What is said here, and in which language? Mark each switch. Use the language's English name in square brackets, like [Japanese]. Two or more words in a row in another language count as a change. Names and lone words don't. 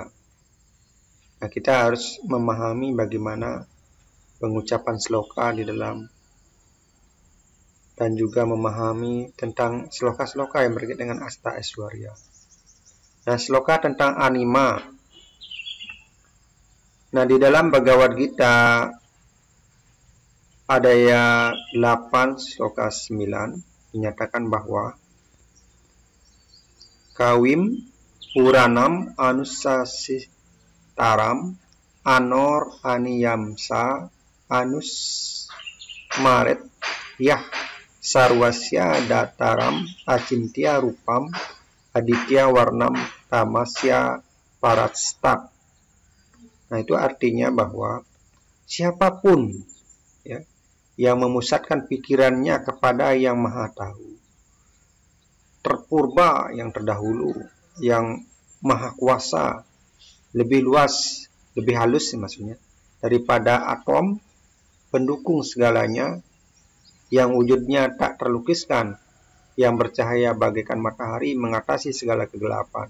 [Indonesian] Nah, kita harus memahami bagaimana pengucapan sloka di dalam dan juga memahami tentang sloka-sloka yang berkaitan dengan Asta Aishwarya. Nah, sloka tentang anima. Nah, di dalam Bhagavad Gita Adaya 8 sloka 9 dinyatakan bahwa [Sanskrit] कविं पुराणम् अनुशासितारम् अणोः अणीयांसम् अनुस्मरेत् यः सर्वस्य धातारम् अचिन्त्यरूपम् आदित्यवर्णं तमसः परस्तात्. [Indonesian] Nah, itu artinya bahwa siapapun, ya, yang memusatkan pikirannya kepada Yang Maha Tahu, terpurba, yang terdahulu, yang maha kuasa, lebih luas, lebih halus maksudnya, daripada atom, pendukung segalanya, yang wujudnya tak terlukiskan, yang bercahaya bagaikan matahari, mengatasi segala kegelapan.